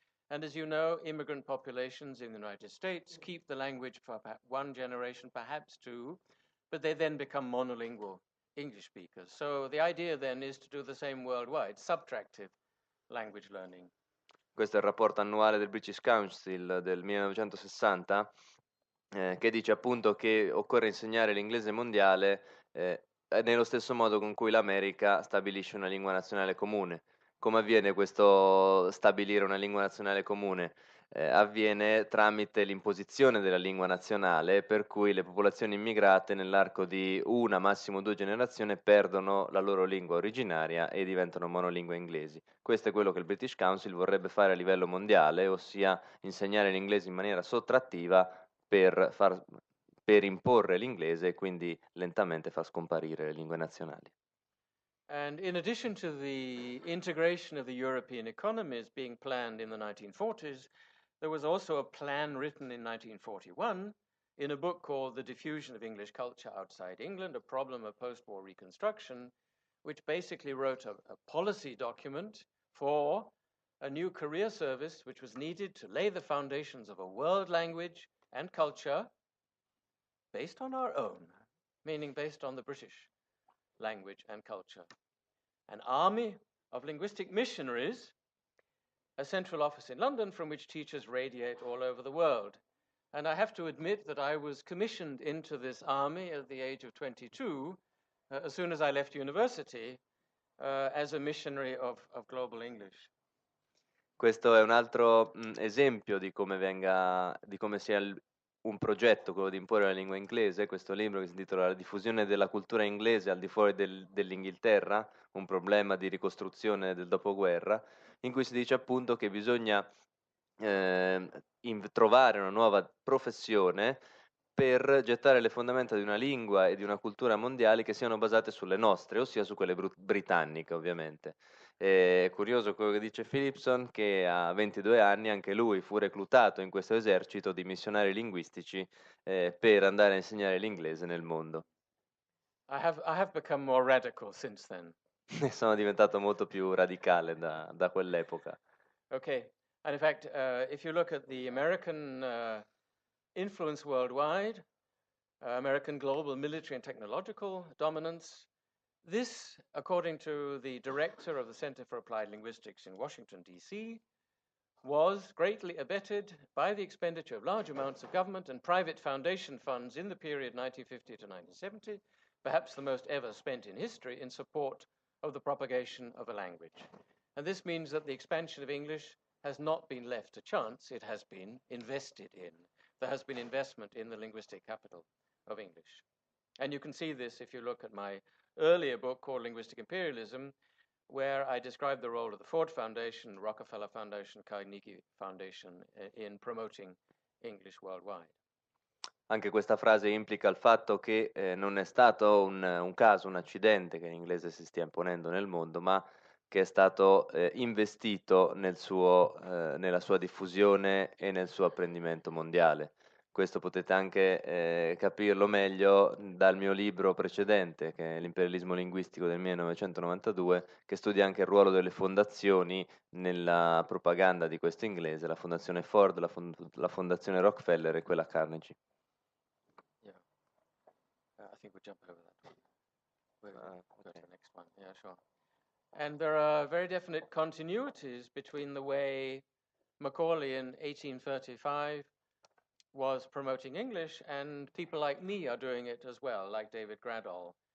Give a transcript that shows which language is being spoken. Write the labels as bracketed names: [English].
[English] And as you know, immigrant populations in the United States keep the language for one generation, perhaps two, but they then become monolingual English speakers. So the idea then is to do the same worldwide, subtractive language learning. [Italian] Questo è il rapporto annuale del British Council del 1960, che dice appunto che occorre insegnare l'inglese mondiale nello stesso modo con cui l'America stabilisce una lingua nazionale comune. Come avviene questo stabilire una lingua nazionale comune? Avviene tramite l'imposizione della lingua nazionale, per cui le popolazioni immigrate nell'arco di una, massimo 2 generazioni perdono la loro lingua originaria e diventano monolingue inglesi. Questo è quello che il British Council vorrebbe fare a livello mondiale, ossia insegnare l'inglese in maniera sottrattiva per imporre l'inglese e quindi lentamente far scomparire le lingue nazionali. [English] And in addition to the integration of the European economies being planned in the 1940s, there was also a plan written in 1941 in a book called The Diffusion of English Culture Outside England, A Problem of Post-War Reconstruction, which basically wrote a policy document for a new career service which was needed to lay the foundations of a world language and culture based on our own, meaning based on the British language and culture. An army of linguistic missionaries, a central office in London from which teachers radiate all over the world. And I have to admit that I was commissioned into this army at the age of 22, as soon as I left university, as a missionary of global English. [Italian] Questo è un altro esempio di come sia un progetto, quello di imporre la lingua inglese, questo libro che si intitola La diffusione della cultura inglese al di fuori dell'Inghilterra, un problema di ricostruzione del dopoguerra, in cui si dice appunto che bisogna trovare una nuova professione per gettare le fondamenta di una lingua e di una cultura mondiali che siano basate sulle nostre, ossia su quelle britanniche ovviamente. È curioso quello che dice Philipson, che a 22 anni anche lui fu reclutato in questo esercito di missionari linguistici per andare a insegnare l'inglese nel mondo. [English] I have become more radical since then. [Italian] Sono diventato molto più radicale da quell'epoca. [English] Okay, and in fact, if you look at the American influence worldwide, American global military and technological dominance, This, according to the director of the Center for Applied Linguistics in Washington, D.C., was greatly abetted by the expenditure of large amounts of government and private foundation funds in the period 1950 to 1970, perhaps the most ever spent in history, in support of the propagation of a language. And this means that the expansion of English has not been left to chance, it has been invested in. There has been investment in the linguistic capital of English. And you can see this if you look at my earlier book called Linguistic Imperialism, where I describe the role of the Ford Foundation, Rockefeller Foundation, Carnegie Foundation in promoting English worldwide. [Italian] Anche questa frase implica il fatto che non è stato un caso, un accidente che l'inglese si stia imponendo nel mondo, ma che è stato investito nella sua diffusione e nel suo apprendimento mondiale. Questo potete anche capirlo meglio dal mio libro precedente, che è L'imperialismo linguistico del 1992, che studia anche il ruolo delle fondazioni nella propaganda di questo inglese, la fondazione Ford, la fondazione Rockefeller e quella Carnegie. [English] Yeah, I think we jump over that one. We'll go to the next one. Yeah, sure. And there are very definite continuities between the way Macaulay in 1835 was promoting English, and people like me are doing it as well, like David Graddol.